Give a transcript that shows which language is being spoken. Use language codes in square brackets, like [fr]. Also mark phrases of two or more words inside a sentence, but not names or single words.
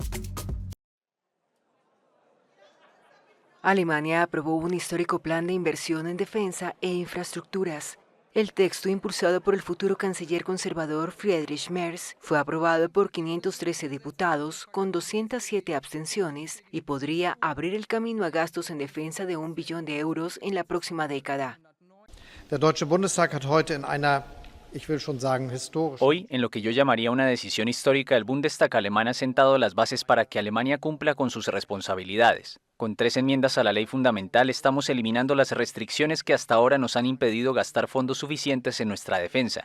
[es] Alemania aprobó un histórico plan de inversión en defensa e infraestructuras. El texto, impulsado por el futuro canciller conservador Friedrich Merz, fue aprobado por 513 diputados con 207 abstenciones y podría abrir el camino a gastos en defensa de €1 billón en la próxima década. [de] Der Deutsche Bundestag hat heute in einer [es] Hoy, en lo que yo llamaría una decisión histórica, el Bundestag alemán ha sentado las bases para que Alemania cumpla con sus responsabilidades. Con 3 enmiendas a la ley fundamental estamos eliminando las restricciones que hasta ahora nos han impedido gastar fondos suficientes en nuestra defensa.